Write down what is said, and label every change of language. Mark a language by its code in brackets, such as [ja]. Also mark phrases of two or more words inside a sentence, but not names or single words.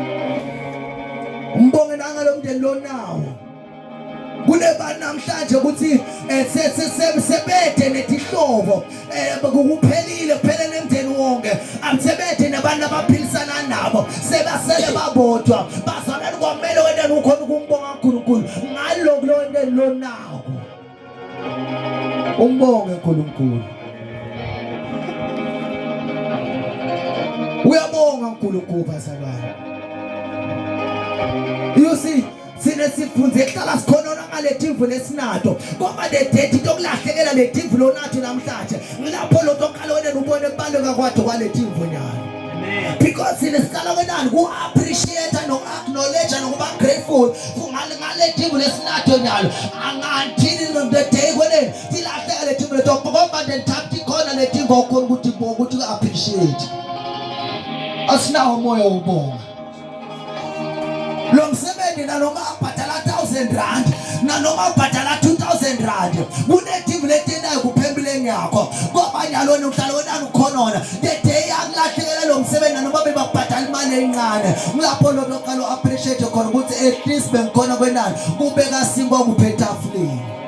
[ss] Umbonge nangalomndeni lonawo kunebantu namhlanje ukuthi sebede netihlobo kuphelile kuphele nemndeni wonke amsebede nabantu abaphilisana nabo sebasele babodwa bazalana kwamele wena ukhona ukumbonga uNkulunkulu ngaloko lonke lonawo umbonge uNkulunkulu. Uyabonga uNkulunkulu bazalwana. [en] You see [ss] sine sifunze hlala sikhonona ngale timvu lesinato ngoba le date tokulahlekela le timvu lonathi namhlanje ngilapho lo toqala wena ubone ebaleka kwakhe kwale timvu nyalo. Amen. Because sine sikala wenani ku appreciate no acknowledge no kuba grateful ngale timvu lesinato nyalo anganthini [en] the day when [ss] silahleka le timvu leto ngoba then thathi khona le timvu okhona ukuthi appreciate asinawo moya ubonga. Lo msebenzi na noma ubhatala 1000 rand na noma ubhatala 2000 rand kunetimvu letendayo kuphempileni yakho ngoba nyalo uhlala wena ukhonona [en] the day [ss] yakulahlekela lo msebenzi na noma bebakubhatala imali encane ngilapho lo lokalo appreciate khona ukuthi [en] at least [ss] bengikhona kwenani kubeka sinkwa kuphetafuleni.